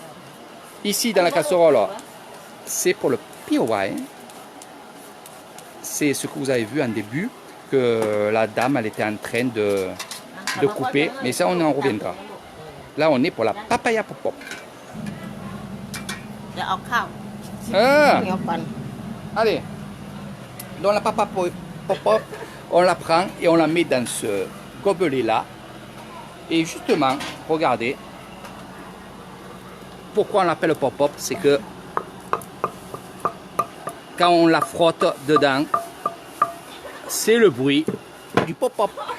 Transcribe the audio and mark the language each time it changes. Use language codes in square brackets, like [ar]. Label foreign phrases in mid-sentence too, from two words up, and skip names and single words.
[fr] Ici dans la casserole, c'est pour le piouai. c'est ce que vous avez vu en début, que la dame, elle était en train de couper. Mais ça, on en reviendra. Là, on est pour la papaya pop-pop. [th] เดี๋ยวเอาข้าว Ah, เหนียวก่อน [fr] allez. Donc la papaya pop-pop, on la prend et on la met dans ce gobelet-là. Et justement, regardez, pourquoi on l'appelle pop-pop, c'est que quand on la frotte dedans, c'est le bruit du pop-pop.